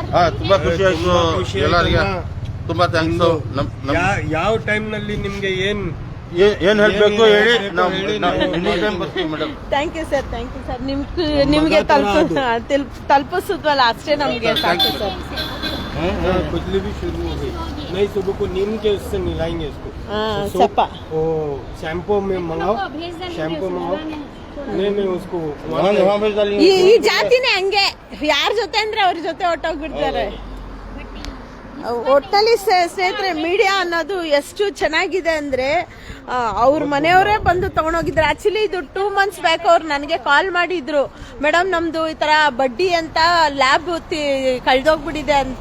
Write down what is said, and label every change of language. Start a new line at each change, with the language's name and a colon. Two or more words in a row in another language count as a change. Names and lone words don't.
Kannada: ತುಂಬಾ ಖುಷಿ ಆಯ್ತು. ಎಲ್ಲರಿಗೆ ತುಂಬಾ ಥ್ಯಾಂಕ್ಸ್. ಯಾವ ಟೈಮ್ ನಲ್ಲಿ ನಿಮ್ಗೆ ಏನ್ ಹೇಳ್ಬೇಕು ಹೇಳಿ, ಮೇಡಮ್.
English: thank you sir. thank you sir.
Kannada: ನಿಮ್ಗೆ ತಲುಪಿಸಿದ್ವಲ್ಲ ಅಷ್ಟೇ ನಮ್ಗೆ ಸಾಕು ಸರ್.
Hindi: खुजली भी शुरू हो गई। नहीं, सुबह को नीम के उससे मिलाएंगे इसको। सपा ओ शैम्पू में मंगाओ, शैम्पू मंगाओ। नहीं उसको
Kannada: ಈ ಜಾತಿನೇ ಹಂಗೆ. ಯಾರ ಜೊತೆ ಅಂದ್ರೆ ಅವ್ರ ಜೊತೆ ಹೊಟ್ಟೋಗ್ಬಿಡ್ತಾರೆ. ಒಟ್ಟಲ್ಲಿ ಸ್ನೇಹಿತರೆ, ಮೀಡಿಯಾ ಅನ್ನೋದು ಎಷ್ಟು ಚೆನ್ನಾಗಿದೆ ಅಂದ್ರೆ, ಅವ್ರ ಮನೆಯವರೇ ಬಂದು ತಗೊಂಡೋಗಿದ್ರು. ಆಕ್ಚುಲಿ ಇದು
English: 2 months back
Kannada: ಅವ್ರು ನನಗೆ ಕಾಲ್ ಮಾಡಿದ್ರು, ಮೇಡಮ್ ನಮ್ದು ಈ ತರ ಬಡ್ಡಿ ಅಂತ ಲ್ಯಾಬ್ ಕಳ್ದೋಗ್ಬಿಟ್ಟಿದೆ ಅಂತ.